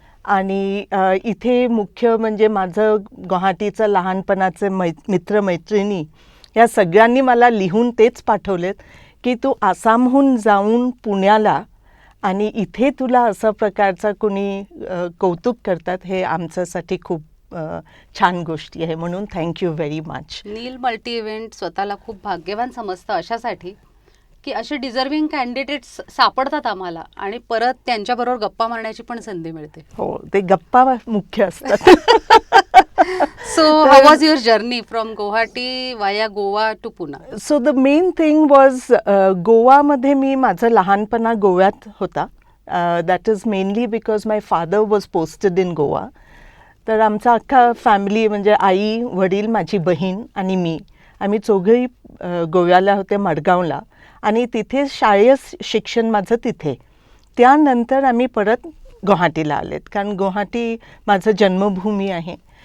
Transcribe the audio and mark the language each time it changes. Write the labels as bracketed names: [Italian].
[Marathi] आणि इथे मुख्य म्हणजे माझं गुवाहाटीचं लहानपणाचे मित्रमैत्रिणी या सगळ्यांनी मला लिहून तेच पाठवलेत की तू आसामहून जाऊन पुण्याला आणि इथे तुला असा प्रकारचा कोणी कौतुक करतात, हे आमच्यासाठी खूप छान गोष्टी आहे. [English] म्हणून thank you very much. [Marathi] नील मल्टी इव्हेंट स्वतःला खूप भाग्यवान समजतं अशासाठी की असे [English] deserving candidates [Marathi] सापडतात आम्हाला आणि परत त्यांच्याबरोबर गप्पा मारण्याची पण संधी मिळते. हो, ते गप्पा मुख्य असतात. [English] So how was your journey from Guwahati via Goa to Pune? So the main thing was [Marathi] गोवामध्ये मी माझं लहानपणा गोव्यात होता. [English] That is mainly because my father was posted in Goa. [Marathi] तर आमचा अख्खा फॅमिली म्हणजे आई, वडील, माझी बहीण आणि मी, आम्ही चौघंही गोव्याला होते, मडगावला. आणि तिथे शालेय शिक्षण माझं तिथे. त्यानंतर आम्ही परत गुवाहाटीला आलेत, कारण गुवाहाटी माझं जन्मभूमी आहे.